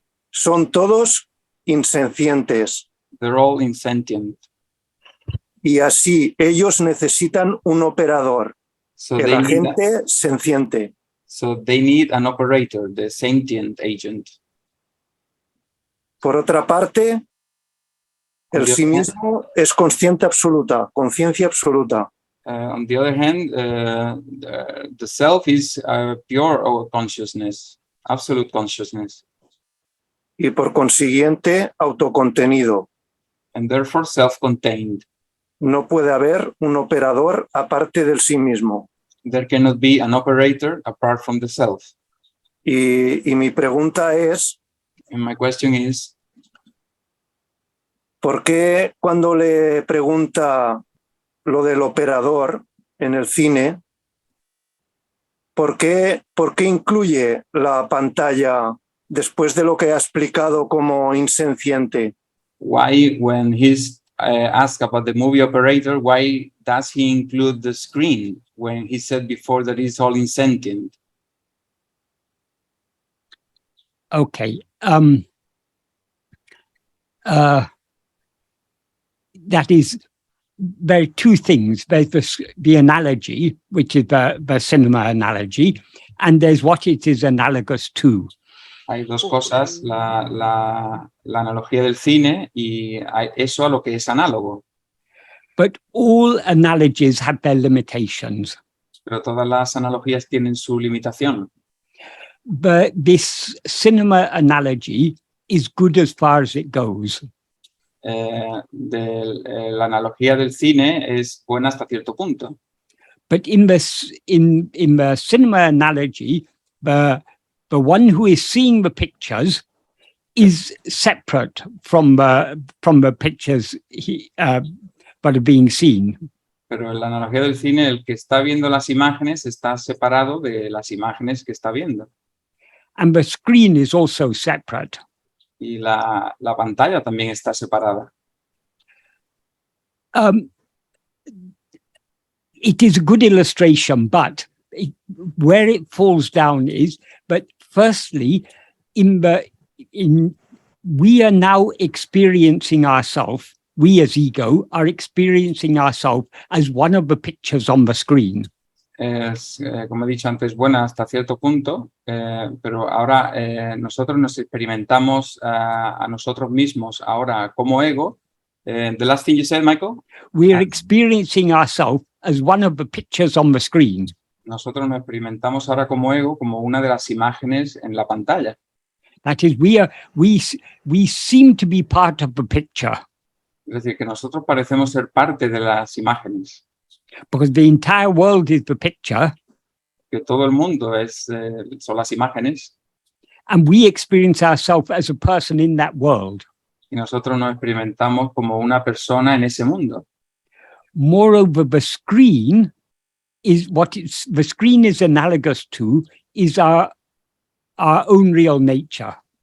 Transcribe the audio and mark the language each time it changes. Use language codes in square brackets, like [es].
[es] Son todos insencientes. [en] They're all insentient. [es] Y así ellos necesitan un operador, el agente senciente. [en] So they need an operator, the sentient agent. [es] Por otra parte, el sí mismo es consciente absoluta, conciencia absoluta. [en] On the other hand, the self is pure consciousness, absolute consciousness. [es] Y por consiguiente, autocontenido. [en] And therefore self-contained. [es] No puede haber un operador aparte del sí mismo. [en] There cannot be an operator apart from the self. [es] Y mi pregunta es, [en] and my question is, [es] ¿por qué cuando le pregunta lo del operador en el cine, ¿por qué incluye la pantalla después de lo que ha explicado como insenciente? [en] Why, when he's asked about the movie operator, why does he include the screen when he said before that it's all insentient? Okay. That is, there are two things. There's the analogy, which is the cinema analogy, and there's what it is analogous to. [es] Hay dos cosas, la analogía del cine y eso a lo que es análogo. [en] But all analogies have their limitations. [es] Pero todas las analogías tienen su limitación. [en] But this cinema analogy is good as far as it goes. [es] La analogía del cine es buena hasta cierto punto. [en] But in the cinema analogy, the one who is seeing the pictures is separate from the pictures that are being seen. [es] Pero en la analogía del cine, el que está viendo las imágenes está separado de las imágenes que está viendo. [en] And the screen is also separate. [es] Y la pantalla también está separada. [en] It is a good illustration, but where it falls down is, but firstly, we are now experiencing ourselves, we as ego are experiencing ourselves as one of the pictures on the screen. [es] Como he dicho antes, buena hasta cierto punto, pero ahora nosotros nos experimentamos a nosotros mismos ahora como ego. [en] The last thing you said, Michael? We are experiencing ourselves as one of the pictures on the screen. [es] Nosotros nos experimentamos ahora como ego, como una de las imágenes en la pantalla. [en] That is, we seem to be part of the picture. [es] Es decir, que nosotros parecemos ser parte de las imágenes. [en] Because the entire world is the picture. [es] Que todo el mundo son las imágenes. [en] And we experience ourselves as a person in that world. [es] Y nosotros nos experimentamos como una persona en ese mundo. [en] Moreover, the screen is the screen is analogous to is our own real nature.